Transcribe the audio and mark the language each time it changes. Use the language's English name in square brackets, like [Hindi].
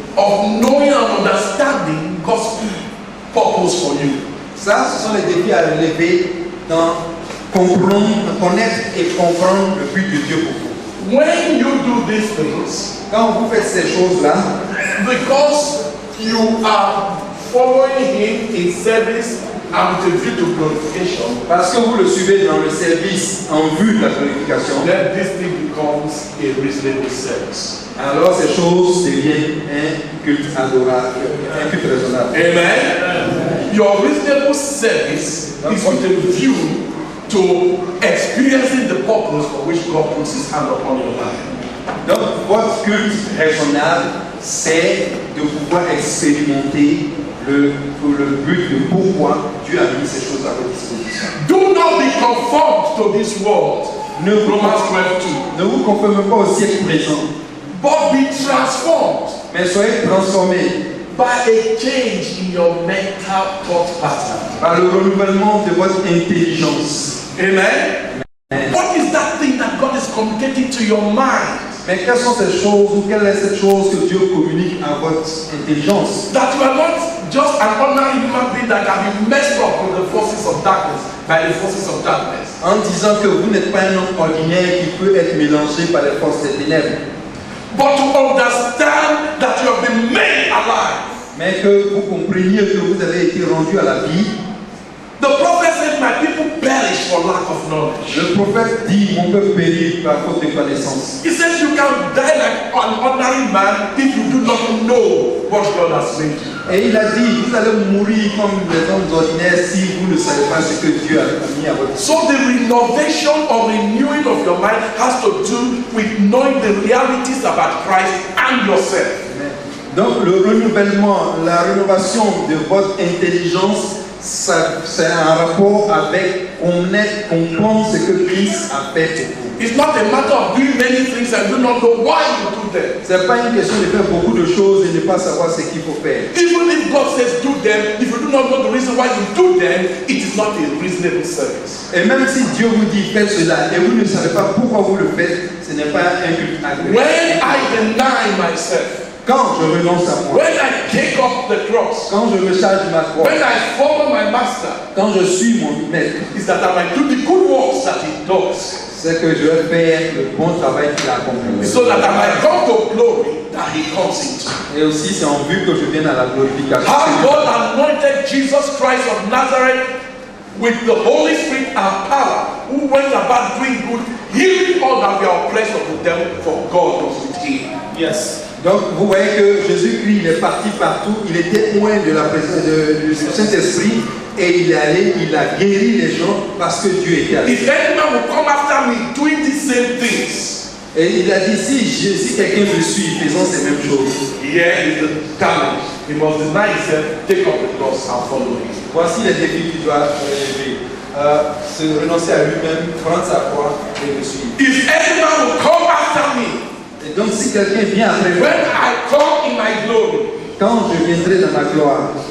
[English] Of knowing and understanding God's purpose for you. [French] Ça, ce sont les défis à relever dans connaître et comprendre le but de Dieu pour vous. [English] When you do these things, [French] quand vous faites ces choses-là, [English] because you are following Him in service and with a view to glorification, [French] parce que vous le suivez dans le service en vue de la glorification, [English] then this thing becomes a reasonable service. [French] Alors ces choses deviennent un culte adorable, un culte raisonnable. [English] Amen. Your reasonable service is with a view to experiencing the purpose for which God puts His hand upon your life. [French] Donc votre culte raisonnable, c'est de pouvoir expérimenter le but de pourquoi Dieu a mis ces choses à votre disposition. [English] Do not be conformed to this world. Romans 12:2. [French] Ne vous conformez pas au siècle présent. [English] But be transformed. [French] Mais soyez transformés [English] by a change in your mental thought pattern. [French] Par le renouvellement de votre intelligence. [English] Amen. Amen. What is that thing that God is communicating to your mind? [French] Mais quelles sont ces choses ou quelle est cette chose que Dieu communique à votre intelligence? [English] That you are not just an ordinary human being that can be messed up with the forces of darkness, by the forces of darkness. [French] En disant que vous n'êtes pas un homme ordinaire qui peut être mélangé par les forces des ténèbres. [English] But to understand that you have been made alive. [French] Mais que vous compreniez que vous avez été rendu à la vie. [English] The prophet said, "My people perish for lack of knowledge." [French] Le prophète dit, mon peuple périt par faute de connaissance. [English] He says you can die like an ordinary man if you do not know what God has made you. [French] Et il a dit, vous allez mourir comme les hommes ordinaires si vous ne savez pas ce que Dieu a mis à votre vie. [English] So the renovation or renewing of your mind has to do with knowing the realities about Christ and yourself. [French] Donc le renouvellement, la rénovation de votre intelligence, c'est un rapport avec comprendre ce que Christ a fait pour vous. [English] It's not a matter of doing many things and do not know why you do them. [French] C'est pas une question de faire beaucoup de choses et ne pas savoir ce qu'il faut faire. [English] Even if God says do them, if you do not know the reason why you do them, it is not a reasonable service. [French] Et même si Dieu vous dit faites cela et vous ne savez pas pourquoi vous le faites, ce n'est pas un culte agréable. [English] When I deny myself, [French] quand je renonce à moi, [English] when I take up the cross, [French] quand je me charge de ma croix, [English] when I follow my master, [French] quand je suis mon maître, [English] is that I might do the good works that He does. [French] C'est que je vais faire le bon travail qu'il a accompli. [English] So that I might come to glory that He comes into. [French] Et aussi c'est en vue que je vienne à la glorification. [English] How God anointed Jesus Christ of Nazareth with the Holy Spirit and power, who went about doing good, healing all that were oppressed of the devil, for God was with Him. Yes. [French] Donc vous voyez que Jésus-Christ il est parti partout, il était loin de la présence du Saint-Esprit et il est allé, il a guéri les gens parce que Dieu était avec lui. [English] If any man will come after me doing the same things, [French] Et il a dit si quelqu'un me suit faisant ces mêmes choses. [English] here is the challenge. He must deny himself, take up the cross and follow him. [French] Voici les défis qu'il doit relever. Se renoncer à lui-même, prendre sa croix et me suivre. [English] If any man will come after me, [French] Et donc si quelqu'un vient après moi, [English] when I come in my glory, [French] quand je viendrai dans ma gloire,